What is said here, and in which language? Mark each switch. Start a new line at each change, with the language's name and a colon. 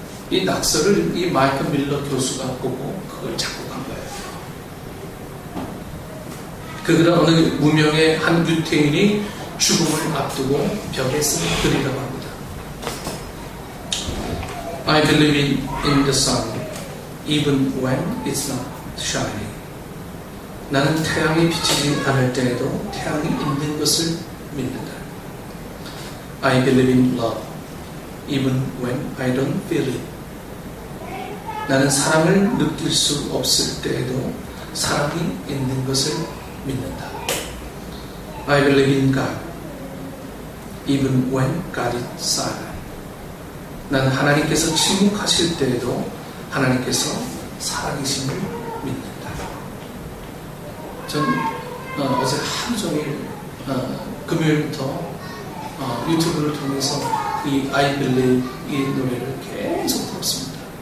Korean: 이 낙서를 이 마이크 밀러 교수가 보고 그걸 작곡한 거예요. 그가 어느 무명의 한 유태인이 죽음을 앞두고 벽에 쓴 글이라고 합니다.
English: I believe in the sun even when it's not shining.
Korean: 나는 태양이 비치지 않을 때에도 태양이 있는 것을 믿는다.
English: I believe in love even when I don't feel it.
Korean: 나는 사랑을 느낄 수 없을 때에도 사랑이 있는 것을 믿는다.
English: I believe in God even when God is silent.
Korean: 나는 하나님께서 침묵하실 때에도 하나님께서 살아계심을 믿는다. 전 어제 하루 종일 금요일부터 유튜브를 통해서 이 I Believe 이 노래를 계속 들었습니다.